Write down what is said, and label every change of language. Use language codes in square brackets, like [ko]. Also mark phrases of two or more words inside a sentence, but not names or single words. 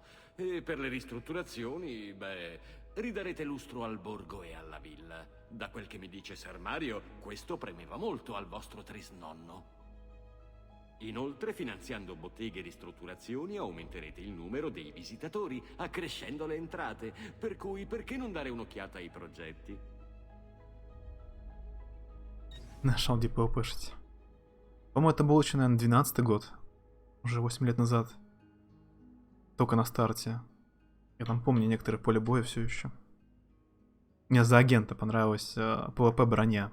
[it] E per le ristrutturazioni, beh, ridarete lustro al borgo e alla villa. Da quel che mi dice Ser Mario, questo premeva molto al vostro trisnonno. Inoltre, finanziando botteghe e ristrutturazioni, aumenterete il numero dei visitatori, accrescendo le entrate. Per cui, perché non dare un'occhiata ai progetti? [ru] Нашел где ПВПшить. По-моему, это был еще, наверное, 12-й год. Уже 8 лет назад. Только на старте. Я там помню некоторые поле боя все еще. Мне за агента понравилась ПВП броня.